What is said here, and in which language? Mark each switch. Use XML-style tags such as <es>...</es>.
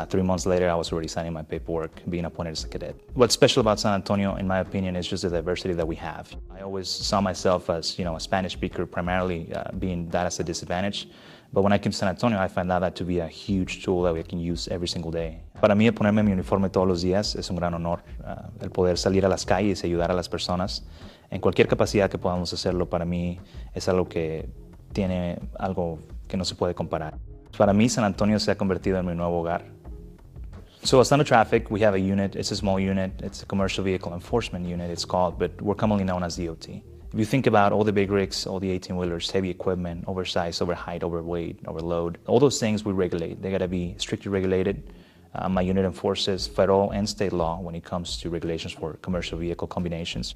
<en>3 months later, I was already signing my paperwork, being appointed as a cadet. What's special about San Antonio, in my opinion, is just the diversity that we have. I always saw myself as, a Spanish speaker, primarily being that as a disadvantage. But when I came to San Antonio, I found that to be a huge tool that we can use every single day.</en> <es>Para mí, ponerme mi uniforme todos los días es un gran honor. El poder salir a las calles y ayudar a las personas en cualquier capacidad que podamos hacerlo, para mí es algo que tiene algo que no se puede comparar. Para mí, San Antonio se ha convertido en mi nuevo hogar.</es> <en>So at Standard Traffic, we have a unit. It's a small unit. It's a commercial vehicle enforcement unit, it's called, but we're commonly known as DOT. If you think about all the big rigs, all the 18-wheelers, heavy equipment, oversized, overheight, overweight, overload, all those things we regulate. They gotta be strictly regulated. My unit enforces federal and state law when it comes to regulations for commercial vehicle combinations.</en>